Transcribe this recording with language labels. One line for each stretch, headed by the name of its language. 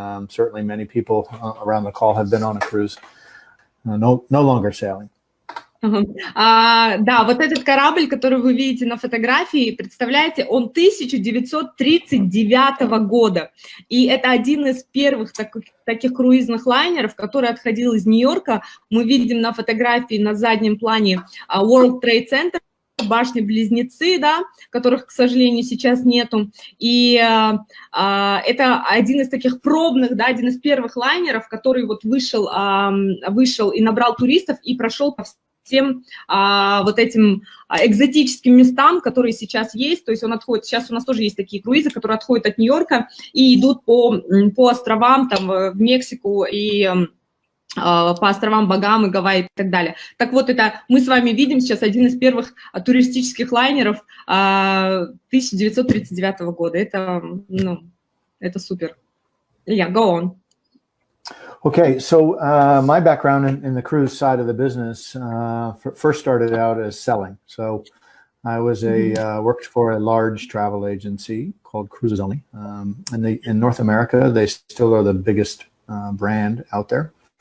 English: Certainly many people around the call have been on a cruise, no longer sailing.
Russian: Да, вот этот корабль, который вы видите на фотографии, представляете, он 1939 года. И это один из первых таких круизных лайнеров, который отходил из Нью-Йорка. Мы видим на фотографии на заднем плане World Trade Center, башни-близнецы, да, которых, к сожалению, сейчас нету. И это один из таких пробных, да, один из первых лайнеров, который вот вышел и набрал туристов и прошел по всем вот этим экзотическим местам, которые сейчас есть. То есть он отходит, сейчас у нас тоже есть такие круизы, которые отходят от Нью-Йорка и идут по островам, там, в Мексику и по островам Багамы, Гавайи и так далее. Так вот, это мы с вами видим сейчас один из первых туристических лайнеров 1939 года. Это, ну, это супер.
English: Yeah, go on. Okay, so my background in the cruise side of the business first started out as selling. So I was worked for a large travel agency called Cruises Only. In North America, they still are the biggest brand out there.